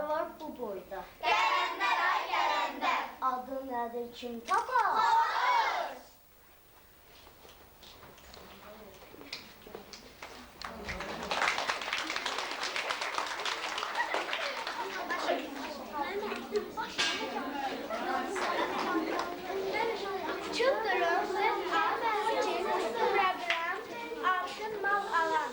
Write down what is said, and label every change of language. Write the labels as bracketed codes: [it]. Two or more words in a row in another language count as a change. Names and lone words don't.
[az] bu boyda. Gələndə ay gələndə. Adı nədir, kim tapar? Olur. [en] Children, let's have watching program Altın Mal Alan.